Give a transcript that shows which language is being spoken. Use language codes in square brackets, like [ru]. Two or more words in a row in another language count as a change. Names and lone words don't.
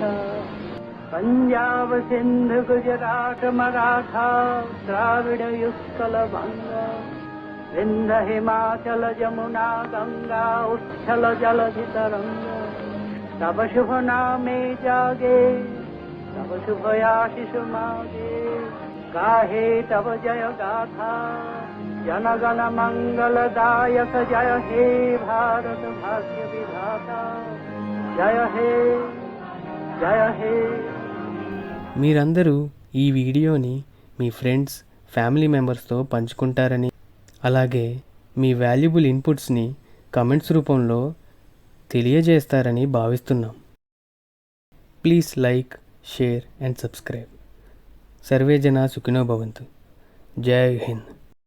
[bn] পাঞ্জাব সিন্ধু গুজরাট মরাঠা দ্রাবিড় উৎকল বঙ্গ বিন্ধ্য হিমাচল যমুনা গঙ্গা উচ্ছল জলধি তরঙ্গ. তব শুভ নামে জাগে, তব শুভ আশিস মাগে, গাহে তব জয় গাথা. জনগণ মঙ্গলদায়ক জয় হে ভারত ভাগ্য বিধাতা. জয় হে, জয় হে. [te] మీరందరూ ఈ వీడియోని మీ [en] friends, family members [te] పంచుకుంటారని, అలాగే మీ [en] valuable inputs [te] కమెంట్స్ రూపంలో తెలియజేస్తారని భావిస్తున్నాం. [en] please like, share and subscribe. [sa] सर्वे जना सुखिनो भवन्तु. [hi] जय हिंद.